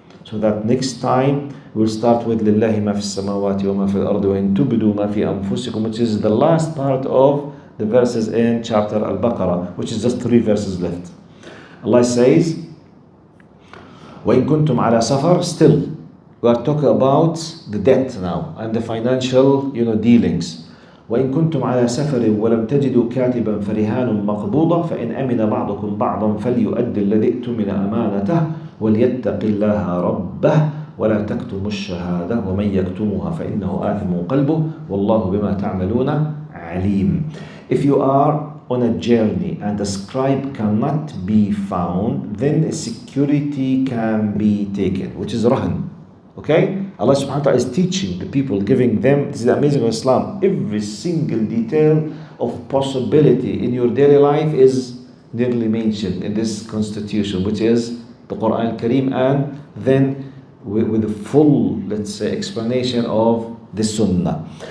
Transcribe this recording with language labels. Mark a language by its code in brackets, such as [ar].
[en] So that next time we'll start with [ar] لله ما في السماوات وما في الأرض وإن تبدوا ما في أنفسكم, [en] which is the last part of the verses in chapter alBaqarah, which is just 3 verses left. Allah says, [ar] وإن كنتم على سفر, [en] still we are talking about the debt now and the financial dealings. [ar] وإن كنتم على سفر ولم تجدوا كاتبا فرهان مقبوضة فإن أمن بعضكم بعضا فليؤدي الذي ائتمن أمانته وليتق الله ربه ولا تكتموا الشهادة ومن يكتمها فإنه آثم قلبه والله بما تعملون عليم. [en] If you are on a journey and a scribe cannot be found, then a security can be taken, which is rahan. Okay? Allah subhanahu wa ta'ala is teaching the people, giving them, this is the amazing of Islam, every single detail of possibility in your daily life is nearly mentioned in this constitution, which is the Quran Kareem, and then with the full, let's say, explanation of the Sunnah.